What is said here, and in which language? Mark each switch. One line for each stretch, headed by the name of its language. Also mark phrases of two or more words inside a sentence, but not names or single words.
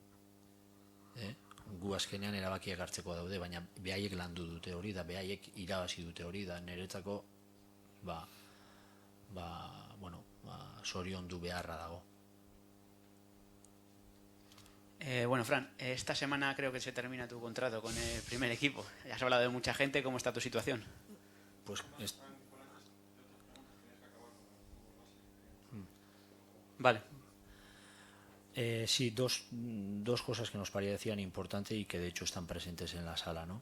Basque: gu azkenean erabakiak hartzeko daude, baina behaiek landu dute hori, da behaiek irabazi dute hori, da niretzako zoriondu beharra dago.
Spanish: Bueno, Fran, esta semana creo que se termina tu contrato con el primer equipo. Ya has hablado de mucha gente, ¿cómo está tu situación? Pues Vale. Sí, dos cosas que nos parecían importantes y que de hecho están presentes en la sala, ¿no?